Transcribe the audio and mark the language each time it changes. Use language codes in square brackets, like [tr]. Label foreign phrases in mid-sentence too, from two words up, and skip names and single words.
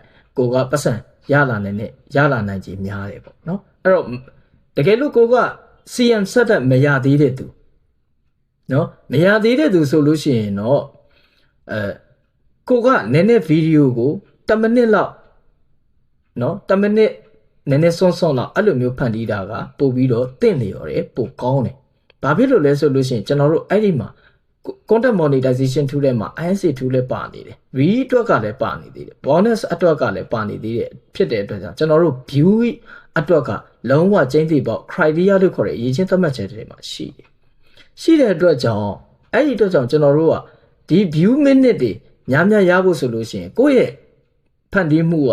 [my] ကိုကပတ်စံရလာနိုင်ခြင်းများတယ်ပေါ့နော်အဲ့တော့တကယ်လို့ကိုက [en] CM setup [my] မရသေးတဲ့သူနော်မရသေးတဲ့သူဆိုလို့ရှိရင်တော့ကိုကနည်းနည်းဗီဒီယိုကို10မိနစ်လောက်နော်10မိနစ်နည်းနည်းစွန်းလောက်အဲ့လိုမျိုးဖန်တီးတာကပို့ပြီးတော့တင့်လျော်တယ်ပို့ကောင်းတယ်ဘာဖြစ်လို့လဲဆိုလို့ရှိရင်ကျွန်တော်တို့အဲ့ဒီမှာ [en] content monetization tool [my] ထဲမှာ [en] INC tool [my] လည်းပါနေတယ် re အတွက်ကလည်းပါနေသေးတယ် bonus အတွက်ကလည်းပါနေသေးတယ်ဖြစ်တဲ့အတွက်ကြောင့်ကျွန်တော်တို့ view အတွက်ကလုံးဝကျင်းသိပေါက် criteria လို့ခေါ်တဲ့အရေးချင်းသတ်မှတ်ချက်တွေမှာရှိတယ်ရှိတဲ့အတွက်ကြောင့်အဲ့ဒီအတွက်ကြောင့်ကျွန်တော်တို့ကဒီ [en] view minute [my] တွေများများရဖို့ဆိုလို့ရှိရင်ကိုယ့်ရဲ့ဖန်တီးမှု